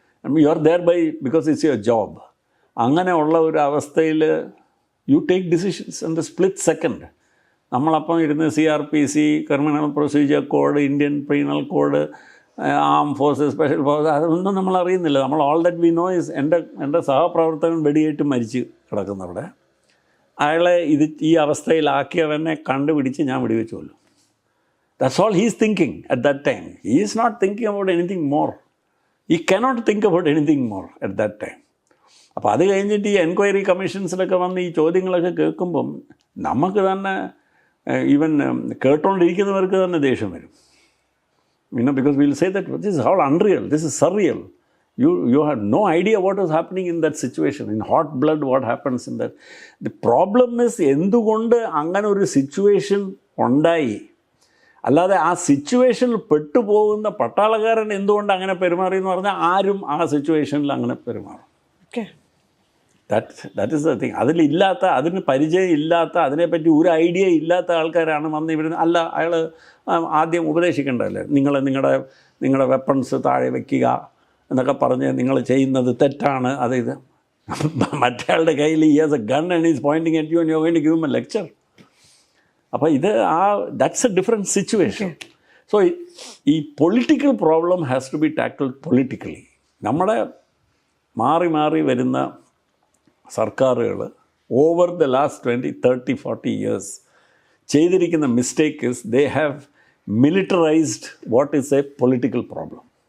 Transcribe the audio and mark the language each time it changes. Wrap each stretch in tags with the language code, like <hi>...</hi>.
<en>I mean, you are there because it's your job.</en> <ml>അങ്ങനെയുള്ള ഒരു അവസ്ഥയിൽ</ml> <en>You take decisions in the split second.</en> <ml>നമ്മളപ്പം ഇരുന്ന് CRPC, criminal procedure code, Indian penal code, ആം forces, special forces, അതൊന്നും നമ്മൾ അറിയുന്നില്ല. നമ്മൾ</ml> <en>all that we know is</en> <ml>എൻ്റെ സഹപ്രവർത്തകൻ വെടിയേറ്റ് മരിച്ച് കിടക്കുന്നവിടെ. അയാളെ ഈ അവസ്ഥയിലാക്കിയവനെ കണ്ടുപിടിച്ച് ഞാൻ വെടിവെച്ചുള്ളൂ.</ml> <en>That's all he's thinking at that time. He is not thinking about anything more. He cannot think about anything more at that time.</en> <ml>അപ്പോൾ അത് കഴിഞ്ഞിട്ട് ഈ എൻക്വയറി കമ്മീഷൻസിലൊക്കെ വന്ന് ഈ ചോദ്യങ്ങളൊക്കെ കേൾക്കുമ്പം നമുക്ക് തന്നെ ഈവൻ കേട്ടോണ്ടിരിക്കുന്നവർക്ക് തന്നെ ദേഷ്യം വരും.</ml> <en>Because we'll say that this is all unreal, this is surreal. You have no idea what is happening in that situation. In hot blood, what happens in that. The problem is</en> <ml>എന്തുകൊണ്ട് അങ്ങനെ ഒരു situation ഉണ്ടായി. അല്ലാതെ ആ സിറ്റുവേഷനിൽ പെട്ടുപോകുന്ന പട്ടാളക്കാരൻ എന്തുകൊണ്ട് അങ്ങനെ പെരുമാറി എന്ന് പറഞ്ഞാൽ ആരും ആ സിറ്റുവേഷനിൽ അങ്ങനെ പെരുമാറും.</ml> <en>That is the thing.</en> <ml>അതിലില്ലാത്ത, അതിന് പരിചയം ഇല്ലാത്ത, അതിനെപ്പറ്റി ഒരു ഐഡിയ ഇല്ലാത്ത ആൾക്കാരാണ് വന്ന് ഇവിടെ. അല്ല, അയാൾ ആദ്യം ഉപദേശിക്കേണ്ടതല്ലേ, നിങ്ങളുടെ വെപ്പൺസ് താഴെ വയ്ക്കുക എന്നൊക്കെ പറഞ്ഞ് നിങ്ങൾ ചെയ്യുന്നത് തെറ്റാണ്. ഇത് മറ്റയാളുടെ കയ്യിൽ</ml> <en>he has a gun and he's pointing at you and you're going to give him a lecture. അപ്പോൾ that's a different situation. So ഈ political problem has to be tackled politically.</en> <ml>നമ്മുടെ മാറി മാറി വരുന്ന സർക്കാരുകൾ</ml> <en>Over the last 20, 30, 40 years ചെയ്തിരിക്കുന്ന mistake is they have militarised what is a political problem.</en>